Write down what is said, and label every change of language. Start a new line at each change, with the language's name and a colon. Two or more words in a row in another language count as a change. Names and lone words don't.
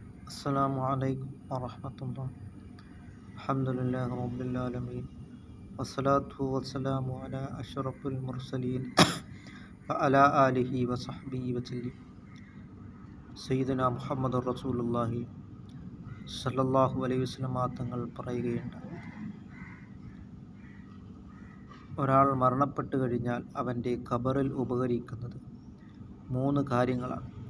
Arabic: السلام عليكم ورحمة الله. الحمد لله رب العالمين والصلاة والسلام على أشرف المرسلين وعلى آله وصحبه وسلم. سيدنا محمد رسول الله صلى الله عليه وسلم
Malayalam: തങ്ങൾ പറയുകയുണ്ടായി, ഒരാൾ മരണപ്പെട്ടു കഴിഞ്ഞാൽ അവൻ്റെ ഖബറിൽ ഉപകരിക്കുന്നത് 3 കാര്യങ്ങളാണ്.